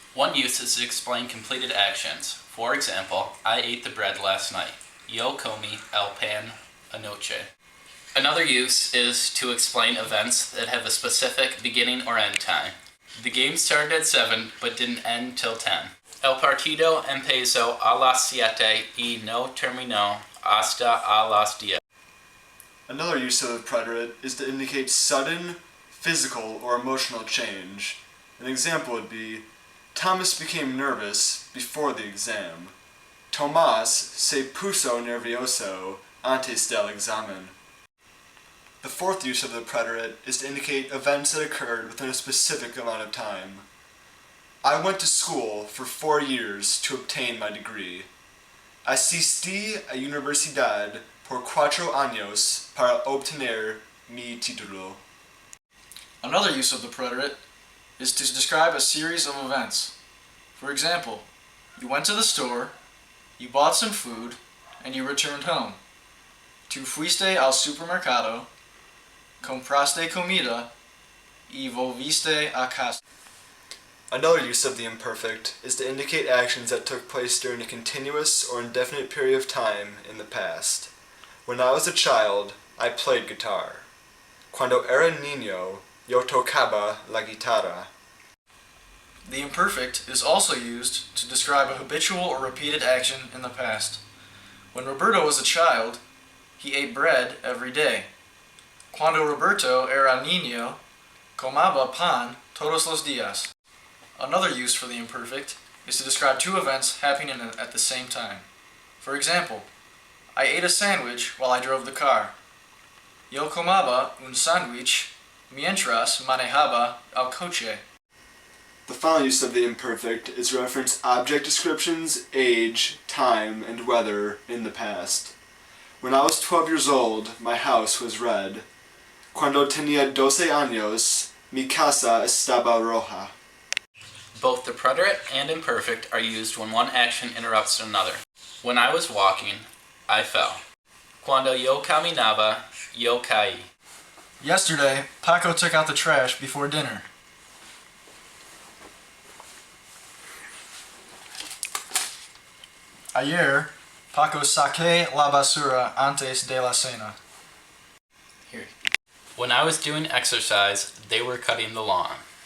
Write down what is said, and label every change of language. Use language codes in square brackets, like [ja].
[en] One use is to explain completed actions. For example, I ate the bread last night. [es] Yo comí el pan anoche. [en] Another use is to explain events that have a specific beginning or end time. The game started at 7 but didn't end till 10. [es] El partido empezó a las 7 y no terminó hasta a las 10. [en] Another use of the preterite is to indicate sudden, physical, or emotional change. An example would be, Thomas became nervous before the exam. [es] Tomás se puso nervioso antes del examen. [en] The fourth use of the preterite is to indicate events that occurred within a specific amount of time. I went to school for 4 years to obtain my degree. [es] Asistí a universidad por 4 años para obtener mi título. [en] Another use of the preterite is to describe a series of events. For example, you went to the store, you bought some food, and you returned home. [es] Tu fuiste al supermercado, compraste comida, y volviste a casa. [en] Another use of the imperfect is to indicate actions that took place during a continuous or indefinite period of time in the past. When I was a child, I played guitar. [es] Cuando era niño, yo tocaba la guitarra. [en] The imperfect is also used to describe a habitual or repeated action in the past. When Roberto was a child, he ate bread every day. [es] Cuando Roberto era niño, comaba pan todos los días. [en] Another use for the imperfect is to describe two events happening at the same time. For example, I ate a sandwich while I drove the car. [es] Yo comaba un sándwich mientras manejaba el coche. [en] The final use of the imperfect is to reference object descriptions, age, time, and weather in the past. When I was 12 years old, my house was red. [es] Cuando tenía 12 años, mi casa estaba roja. [en] Both the preterite and imperfect are used when one action interrupts another. When I was walking, I fell. [es] Cuando yo caminaba, yo caí. [en] Yesterday, Paco took out the trash before dinner. [es] Ayer, Paco saqué la basura antes de la cena. [en] Here. When I was doing exercise, they were cutting the lawn.